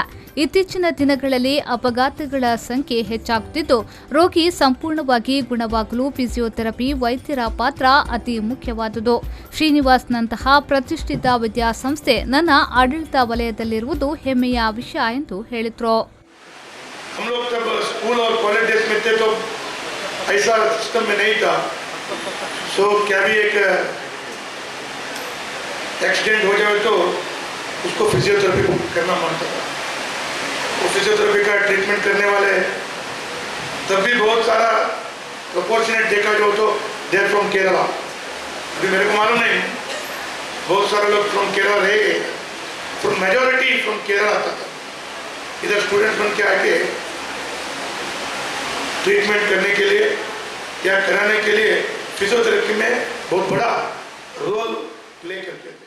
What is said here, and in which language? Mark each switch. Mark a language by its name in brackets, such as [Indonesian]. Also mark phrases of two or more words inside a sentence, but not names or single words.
[Kannada] ಇತ್ತೀಚಿನ ದಿನಗಳಲ್ಲಿ ಅಪಘಾತಗಳ ಸಂಖ್ಯೆ ಹೆಚ್ಚಾಗುತ್ತಿದ್ದು, ರೋಗಿ ಸಂಪೂರ್ಣವಾಗಿ ಗುಣವಾಗಲು ಫಿಸಿಯೋಥೆರಪಿ ವೈದ್ಯರ ಪಾತ್ರ ಅತಿ ಮುಖ್ಯವಾದುದು. ಶ್ರೀನಿವಾಸ್ನಂತಹ ಪ್ರತಿಷ್ಠಿತ ವಿದ್ಯಾಸಂಸ್ಥೆ ನನ್ನ ಆಡಳಿತ ವಲಯದಲ್ಲಿರುವುದು ಹೆಮ್ಮೆಯ ವಿಷಯ ಎಂದು ಹೇಳಿದರು. [Hindi] हम लोग जब स्कूल और [English] college days [Hindi] में थे तो ऐसा सिस्टम में नहीं था. सो क्या भी एक एक्सीडेंट हो जाए तो उसको फिजियोथेरेपी करना पड़ता था. वो फिजियोथेरेपी का ट्रीटमेंट करने वाले तब भी बहुत सारा प्रोपोर्शनेट देखा जो तो [English] there from Kerala. [Hindi] अभी मेरे को मालूम नहीं, बहुत सारे लोग फ्रॉम केरला रह गए. [English] from majority from Kerala [Hindi] आता था. इधर स्टूडेंट्स बन के आके ट्रीटमेंट करने के लिए या कराने के लिए फिजियोथेरेपी में बहुत बड़ा [English] role play [Hindi] करते थे.